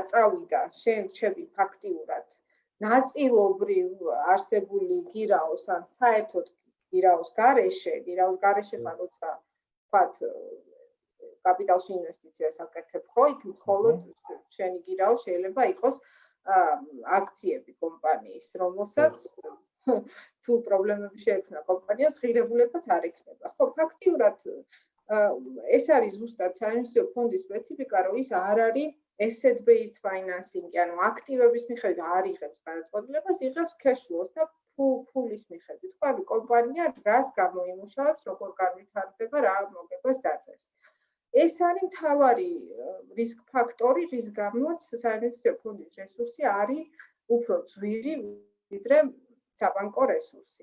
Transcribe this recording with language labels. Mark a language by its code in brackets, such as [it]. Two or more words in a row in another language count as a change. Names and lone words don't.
[ka] წავიდა, შენ რჩები ფაქტიურად ნაწილობრივ არსებული გირაოს ან საერთოდ გირაოს გარეშე ხარ, როცა ვთქვათ, კაპიტალში ინვესტიციას აკეთებ, ხო, იქ მხოლოდ შენი გირაო შეიძლება იყოს აქციები კომპანიის, რომელსაც თუ პრობლემები შეექმნა კომპანიას, ღირებულებაც არ იქნება. ხო, ფაქტიურად ეს არის ზუსტად საინვესტიციო ფონდის სპეციფიკა, რომ ის არ არის [en] asset based financing, [ka] ანუ აქტივების მიხედვით არ იღებს გადაწყვეტილებას, იღებს [en] cash flows [ka] და ფულის მიხედვით. ხო, ანუ კომპანია რას გამოიმუშავებს, როგორ განვითარდება, რა მოგებას დაწერს. ეს არის მთავარი რისკ ფაქტორი, რის გამოც საინვესტიციო ფონდის რესურსი არის უფრო ძვირი, ვიდრე საბანკო რესურსი.